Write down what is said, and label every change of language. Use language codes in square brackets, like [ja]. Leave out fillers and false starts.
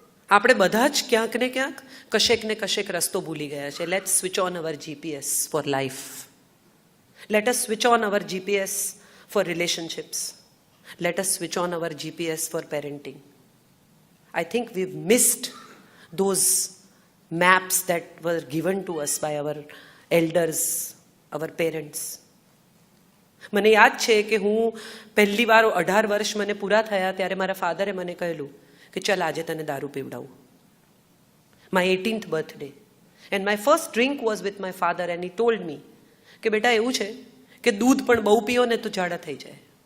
[gu] આપણે બધા જ ક્યાંક ને ક્યાંક કશેક ને કશેક રસ્તો ભૂલી ગયા છે. [en] Let's switch on our GPS for life. Let us switch on our GPS for relationships. Let us switch on our GPS for parenting. I think we've missed those maps that were given to us by our elders, our parents. [gu] મને યાદ છે કે હું પહેલી વાર 18 વર્ષ મને પૂરા થયા ત્યારે મારા ફાધરે મને કહેલું કે ચલ આજે તને દારૂ પીવડાવું. [en] My 18th birthday. And my first drink was with my father and he told me [gu] કે બેટા એવું છે કે દૂધ પણ બહુ પીઓ ને તો જાડા થઈ જાય.